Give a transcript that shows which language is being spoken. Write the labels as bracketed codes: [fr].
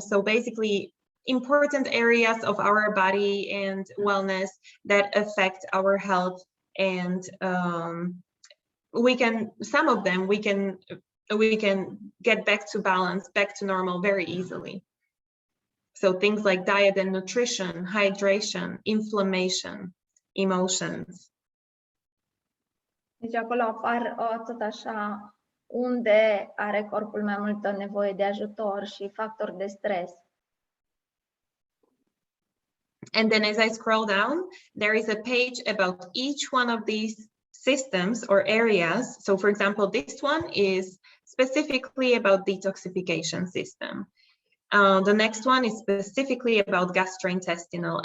[en] So basically important areas of our body and wellness that affect our health, and some of them we can get back to balance, back to normal very easily. So things like diet and nutrition, hydration, inflammation, emotions. [ro] Deci acolo apar tot așa unde are corpul mai multă nevoie de ajutor și factori de stres. [en] And then as I scroll down, there is a page about each one of these systems or areas. So for example, this one is specifically about detoxification system. The next one is specifically about gastrointestinal.